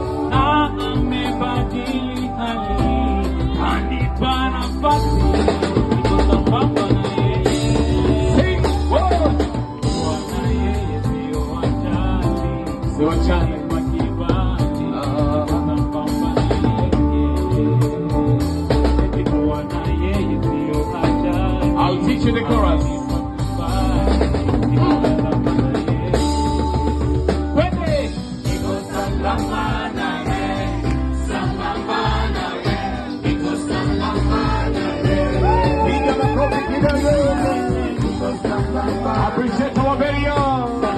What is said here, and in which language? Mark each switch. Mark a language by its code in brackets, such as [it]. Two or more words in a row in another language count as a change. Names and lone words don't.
[sw] Na amebadili hali, kanipa nafasi, niko sambamba na yeye. Sing, whoa. Bwana yeye sio wachawi. Sio wachawi. Kwa kibali, Ah. niko sambamba na yeye. Eti Bwana yeye sio wachawi. [en] I'll teach you the chorus. [sw] Twende. Niko sambamba na yeye, sambamba na yeye, niko sambamba na yeye. Piga makofi kidogo. Niko sambamba. [en] Appreciate our very own.